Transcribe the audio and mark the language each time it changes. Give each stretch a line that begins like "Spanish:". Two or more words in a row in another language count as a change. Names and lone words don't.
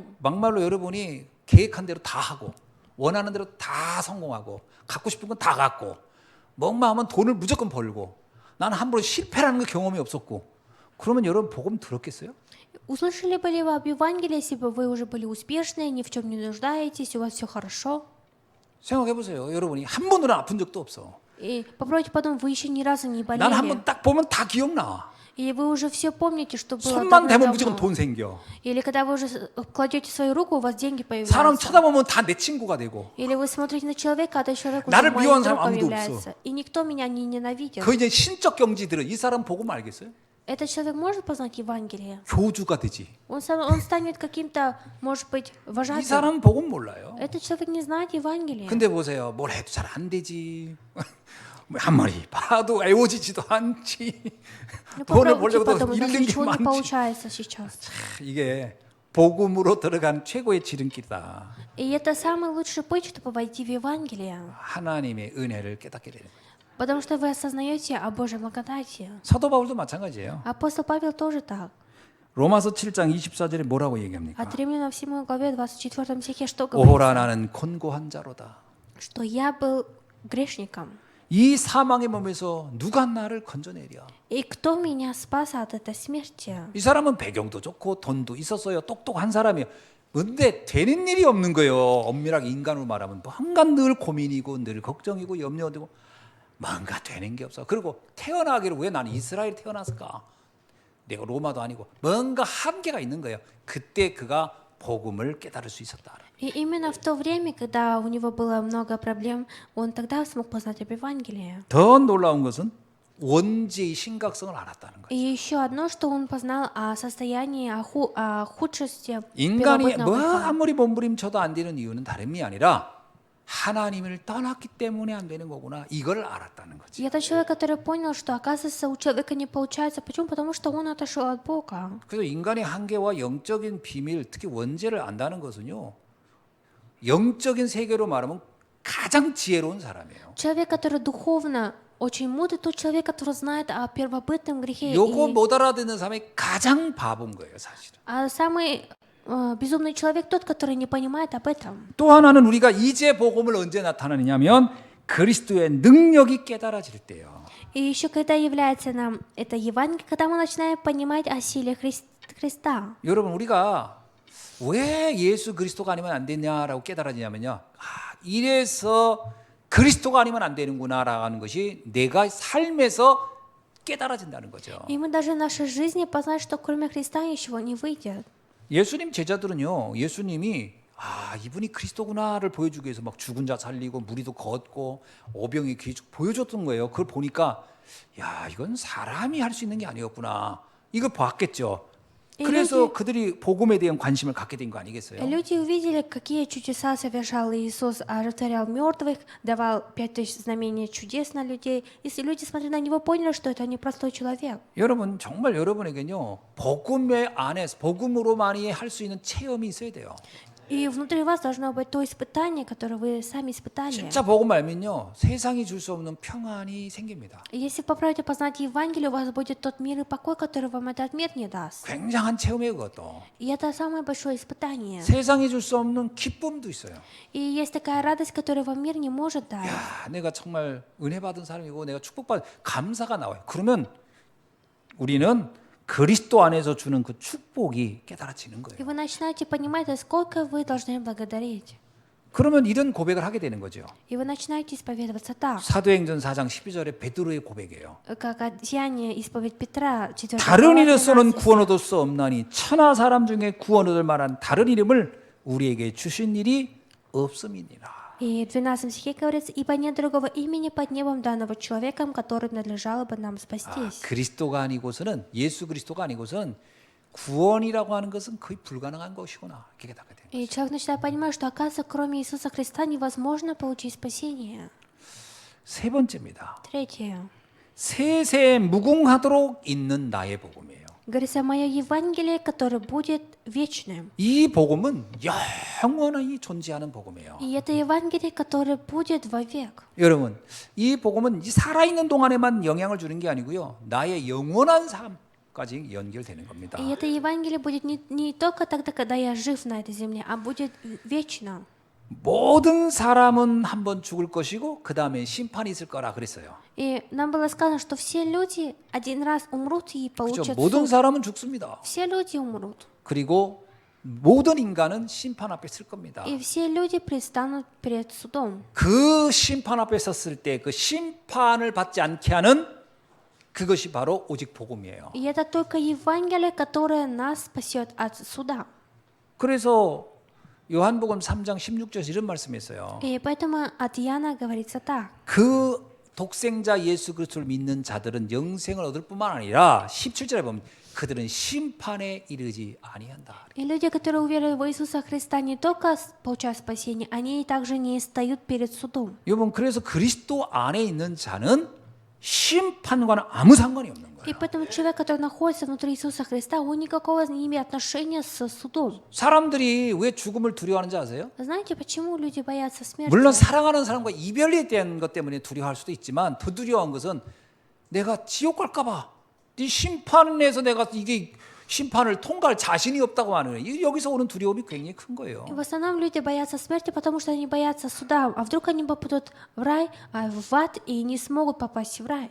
Korean: 막말로 여러분이 계획한 대로 다 하고 원하는 대로 다 성공하고 갖고 싶은 건 다 갖고 뭐만 하면 돈을 무조건 벌고 나는 한 번도 실패라는 거 경험이 없었고 그러면 여러분 복음 들었겠어요?
Russian: Услышали бы ли вы об Евангелии, если бы вы уже были успешны, ни в чем не нуждаетесь, у вас все хорошо?
Korean: 생각해 보세요. 여러분이 한 번도 아픈 적도 없어.
Russian: И попробуйте подумать, вы еще ни разу не
Korean: 난 한
Russian: болели.
Korean: 번 딱 보면 다 기억나.
Russian: Или вы уже все помните, что было
Korean: 손만 대면 무조건
Russian: давно.
Korean: 돈 생겨.
Russian: Или когда вы уже кладете свою руку, у вас деньги
Korean: 사람
Russian: появляются.
Korean: 쳐다보면 다 내 친구가 되고.
Russian: Или вы смотрите на человека, а этот человек уже
Korean: 나를
Russian: моим
Korean: 미워하는 사람
Russian: другом
Korean: 아무도
Russian: является. И никто меня не ненавидит.
Korean: 그 이제 신적 경지들은 이 사람 복음 알겠어요?
Russian: Этот человек может познать Евангелие?
Korean: 교주가 되지.
Russian: Он станет каким-то, может быть,
Korean: 이
Russian: вожатым.
Korean: 사람은 복음 몰라요.
Russian: Этот человек не знает Евангелия.
Korean: 근데 보세요. 뭘 해도 잘 안 되지. 한 마리 봐도 애워지지도 않지.
Russian: Ну,
Korean: 돈을
Russian: попробуйте
Korean: 벌려고도
Russian: подумать, у нас
Korean: 잃는 게
Russian: ничего не
Korean: 많지.
Russian: получается сейчас.
Korean: 이게 복음으로 들어간 최고의 지름길이다.
Russian: И это самый лучший путь, чтобы войти в Евангелие.
Korean: 하나님의 은혜를 깨닫게 되는 거예요.
Russian: Потому что вы осознаете о Божьей благодати.
Korean: 사도 바울도 마찬가지예요.
Russian: Апостол Павел тоже так.
Korean: 로마서 7장 24절에 뭐라고 얘기합니까?
Russian: От Римлянам в 7 главе 24 стихе что
Korean: 오호라
Russian: говорится?
Korean: 나는 곤고한 자로다.
Russian: Что я был грешником.
Korean: 이 사망의 몸에서 누가 나를 건져내랴.
Russian: И кто меня спас от этой смерти?
Korean: 이 사람은 배경도 좋고 돈도 있었어요. 똑똑한 사람이에요. 근데 되는 일이 없는 거예요. 엄밀하게 인간으로 말하면 뭔가 늘 고민이고 늘 걱정이고 염려되고 뭔가 되는 게 없어. 그리고 태어나기를 왜 나는 이스라엘 태어났을까? 내가 로마도 아니고 뭔가 한계가 있는 거예요. 그때 그가 복음을 깨달을 수 있었다.
Russian: И именно в то время, когда у него было много проблем, он тогда смог познать об Евангелии.
Korean: 더 놀라운 것은 원죄의 심각성을 알았다는 거예요.
Russian: И еще одно, что он познал о состоянии, о худшести
Korean: 인간이
Russian: первобытного
Korean: 뭐
Russian: греха.
Korean: 아무리 몸부림쳐도 안 되는 이유는 다름이 아니라 하나님을 떠났기 때문에 안 되는 거구나. 이걸 알았다는 거지.
Russian: И это человек, который понял, что, оказывается, у человека не получается. Почему? Потому что он отошел от Бога.
Korean: 그래서 인간의 한계와 영적인 비밀, 특히 원죄를 안다는 것은요. 영적인 세계로 말하면 가장 지혜로운 사람이에요.
Russian: Человек, который духовно Очень мудрый тот человек, который знает о первобытном грехе.
Korean: 요거 못 알아듣는 사람이 가장 바본 거예요, 사실은.
Russian: А самый безумный человек тот, который не понимает об этом.
Korean: 또 하나는 우리가 이제 복음을 언제 나타나느냐면 그리스도의 능력이 깨달아질 때요.
Russian: И еще когда является нам это Евангелие, когда мы начинаем понимать о силе Христа.
Korean: 여러분 우리가 왜 예수 그리스도가 아니면 안 되냐라고 깨달아지냐면요. 이래서 그리스도가 아니면 안 되는구나라는 것이 내가 삶에서 깨달아진다는 거죠.
Russian: И мы даже в нашей жизни познать, что кроме Христа ничего не выйдет.
Korean: 예수님 제자들은요. 예수님이 이분이 그리스도구나를 보여주기 위해서 막 죽은 자 살리고 무리도 걷고 오병이 귀족 보여줬던 거예요. 그걸 보니까 야 이건 사람이 할 수 있는 게 아니었구나. 이거 봤겠죠. 그래서 그들이 복음에 대한 관심을 갖게 된 거 아니겠어요?
Russian: Люди увидели, какие чудеса совершал Иисус, оживотворял мертвых, давал 5000 знамений чудес на людей. Если люди, смотря на него, поняли, что это не простой человек.
Korean: 여러분 정말 여러분에게는요 복음의 안에서 복음으로만이 할 수 있는 체험이 있어야 돼요.
Russian: И внутри вас должно быть то испытание, которое вы сами испытали.
Korean: 진짜 복음 알면요 세상이 줄 수 없는 평안이 생깁니다.
Russian: Если попробуйте познать Евангелие, у вас будет тот мир и покой, который вам этот мир не даст.
Korean: 굉장한 체험이에요 그것도.
Russian: И это самое большое испытание.
Korean: 세상이 줄 수 없는 기쁨도 있어요.
Russian: И есть такая радость, которую вам мир не может дать.
Korean: 야, 내가 정말 은혜 받은 사람이고 내가 축복받은 감사가 나와요. 그러면 우리는 그리스도 안에서 주는 그 축복이 깨달아지는
Russian: И
Korean: 거예요.
Russian: вы начинаете понимать, сколько вы должны благодарить.
Korean: 그러면 이런 고백을 하게 되는 거죠.
Russian: И вы начинаете исповедоваться так.
Korean: 사도행전 4장 12절에 베드로의 고백이에요.
Russian: Как Деяние, исповедь Петра, 4
Korean: 다른
Russian: глава,
Korean: 이로서는
Russian: 13.
Korean: 구원 얻을 수 없나니 천하 사람 중에 구원 얻을 만한 다른 이름을 우리에게 주신 일이 없음이니라.
Russian: И в 12 стихе говорится, «Ибо нет другого имени под небом данного человеком, которым надлежало бы нам спастись».
Korean: 그리스도가 아니고서는 예수 그리스도가 아니고서는 구원이라고 하는 것은 거의 불가능한 것이구나. 이렇게 깨닫게 돼요.
Russian: И человек начинает понимать, что, оказывается, кроме Иисуса Христа невозможно получить спасение.
Korean: 세 번째입니다.
Russian: Третье.
Korean: 세세 무궁하도록 있는 나의 복음이에요.
Russian: Говорится, мое Евангелие, которое будет вечным.
Korean: 이 복음은 영원히 존재하는 복음이에요.
Russian: И это Евангелие, которое будет вовек.
Korean: 여러분, 이 복음은 이 살아있는 동안에만 영향을 주는 게 아니고요. 나의 영원한 삶까지 연결되는 겁니다.
Russian: И это Евангелие будет не только тогда, когда я жив на этой земле, а будет вечно.
Korean: 모든 사람은 한 번 죽을 것이고 그 다음에 심판이 있을 거라 그랬어요.
Russian: И нам было сказано, что все люди один раз умрут и
Korean: 그렇죠?
Russian: получат
Korean: 모든
Russian: суд.
Korean: 사람은 죽습니다.
Russian: Все люди умрут.
Korean: 그리고 모든 인간은 심판 앞에 설 겁니다.
Russian: И все люди предстанут перед судом.
Korean: 그 심판 앞에 섰을 때 그 심판을 받지 않게 하는 그것이 바로 오직 복음이에요.
Russian: И это только Евангелие, которое нас спасет от суда.
Korean: 그래서 요한복음 3장 16절에 이런 말씀이 있어요.
Russian: И поэтому от Иоанна говорится так.
Korean: 그 독생자 예수 그리스도를 믿는 자들은 영생을 얻을 뿐만 아니라 17절에 보면 그들은 심판에 이르지 아니한다.
Russian: И люди, которые уверовали в Иисуса Христа, не только получают спасение, они также не стоят перед судом.
Korean: 여러분 그래서 그리스도 안에 있는 자는 심판과는 아무 상관이 없는 거예요.
Russian: И поэтому человек, который находится внутри Иисуса Христа, он никакого не имеет отношения с судом.
Korean: 사람들이 왜 죽음을 두려워하는지 아세요?
Russian: Знаете, почему люди боятся смерти?
Korean: 물론 사랑하는 사람과 이별에 대한 것 때문에 두려워할 수도 있지만 더 두려워한 것은 내가 지옥 갈까 봐. 이 심판에서 내가 이게 심판을 통과할 자신이 없다고 하는 거예요. 여기서 오는 두려움이 굉장히 큰 거예요.
Russian: И в основном люди боятся смерти, потому что они боятся суда. А вдруг они попадут в рай, в ад, и не смогут попасть в рай.